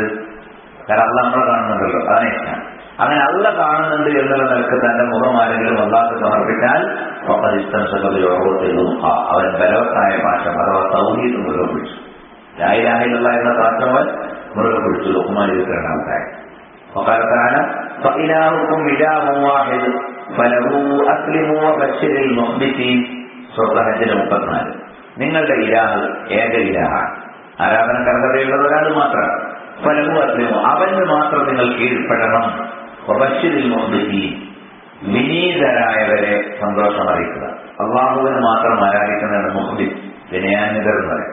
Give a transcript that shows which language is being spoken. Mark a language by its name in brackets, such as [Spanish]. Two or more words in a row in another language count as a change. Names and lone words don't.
[Malayalam] കാരണം അള്ളാഹ് നമ്മളെ കാണുന്നുണ്ടല്ലോ, അതാണ് ഇഹ്സാൻ. അങ്ങനെ അള്ളാഹ് കാണുന്നുണ്ട് എന്നുള്ള നിലക്ക് തന്റെ മുഖം ആരെങ്കിലും അള്ളാഹ് സമർപ്പിച്ചാൽ അവൻ ബലവത്തായ പാഠം അഥവാ തൗഹീദ് മുറുകെ പിടിച്ചു. [Arabic] لا إله إلا الله [Malayalam] എന്ന പാഠം അവൻ മുറുകെ പിടിച്ചു. ലുഖ്മാൻ 22-ാമത്തെ [Arabic] وقال تعالى فإلهكم إله واحد فله أسلموا وبشر المخبتين. [Malayalam] സൂറത്ത് ഹജ്ജിലെ 34. നിങ്ങളുടെ ഇലാഹ് ഏക ഇലാഹാണ്, ആരാധനക്കർഹതയുള്ളത് ഒരാൾ മാത്രമാണ്. [Arabic] فله أسلموا, [Malayalam] അവന് മാത്രം നിങ്ങൾ കീഴ്പ്പെടണം. [Arabic] وبشر المخبتين, [Malayalam] വിനീതരായവരെ സന്തോഷം അറിയിക്കുക. അള്ളാഹുവിന് മാത്രം ആരാധിക്കുന്നതാണ് മുഖ്ബിത്, വിനയാന്വിതർ എന്ന് പറയും.